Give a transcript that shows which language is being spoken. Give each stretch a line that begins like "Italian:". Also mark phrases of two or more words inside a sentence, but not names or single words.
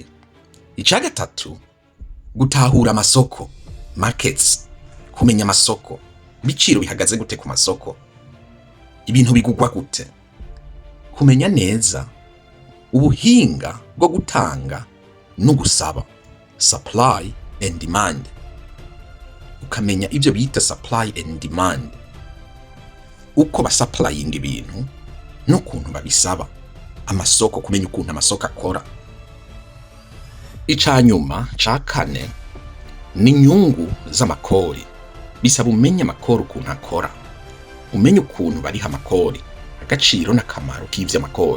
Rundi: Icya gatatu, gutahura amasoko, markets, kumenya amasoko, ibiciro bihagaze gute ku masoko, ibintu bigugwa gute, kumenya neza ubuhinga bwo gutanga no gusaba,
English: supply and demand.
Rundi: Ukamenya ibyo bita
English: supply and demand,
Rundi: uko basupplying ibintu n'ukuntu babisaba, amasoko, kumenya ukuntu amasoko akora. Icanyuma ca kane ni inyungu z'amakori. Bisaba umenye amakori ukuntu akora, umenye ukuntu bariha amakori, agaciro n'akamaro k'ivyo amakori.